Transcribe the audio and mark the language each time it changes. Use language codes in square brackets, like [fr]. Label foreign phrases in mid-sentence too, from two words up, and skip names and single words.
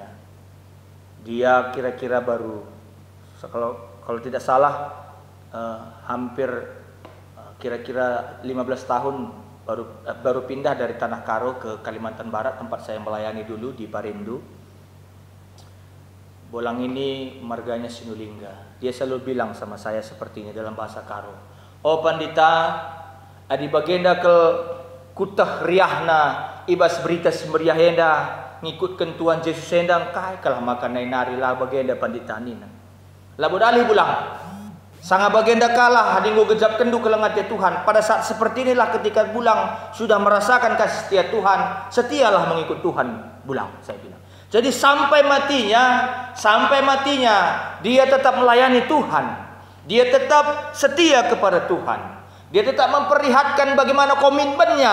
[id] Dia kira-kira baru, kalau tidak salah, hampir kira-kira 15 tahun baru pindah dari Tanah Karo ke Kalimantan Barat, tempat saya melayani dulu di Parindu. Bolang ini marganya Sinulingga. Dia selalu bilang sama saya seperti ini dalam bahasa Karo. [btx] Oh pandita, adi bagenda ke kutah riahna, ibas berita semeriahenda, ngikutkan Tuhan Yesus hendang, kai kalah makan nari lah bagenda pandita nina. Labu dalih pulang. Sanga bagenda kalah, hadinggo gejap kendu kelengat ya Tuhan. [id] Pada saat seperti inilah ketika Bulang sudah merasakan kasih setia Tuhan, setialah mengikut Tuhan Bulang, saya bilang. Jadi sampai matinya dia tetap melayani Tuhan. Dia tetap setia kepada Tuhan. Dia tetap memperlihatkan bagaimana komitmennya.